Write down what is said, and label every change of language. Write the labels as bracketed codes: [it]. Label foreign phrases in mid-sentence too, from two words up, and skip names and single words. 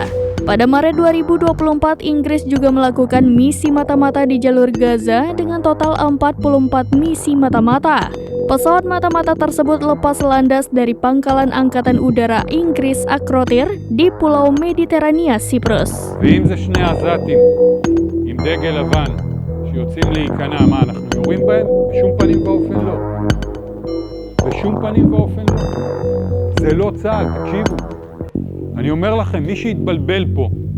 [id] Pada Maret 2024, Inggris juga melakukan misi mata-mata di jalur Gaza dengan total 44 misi mata-mata. Pesawat mata-mata tersebut lepas landas dari pangkalan Angkatan Udara Inggris Akrotir di Pulau Mediterania, Siprus. [he] ואם זה שני עזתים עם דגל לבן שיוצאים להיכנע, מה אנחנו יורים בהם? בשום פנים ואופן לא. בשום פנים ואופן לא. זה לא צה"ל, תקשיבו. אני אומר לכם, מי שיתבלבל פה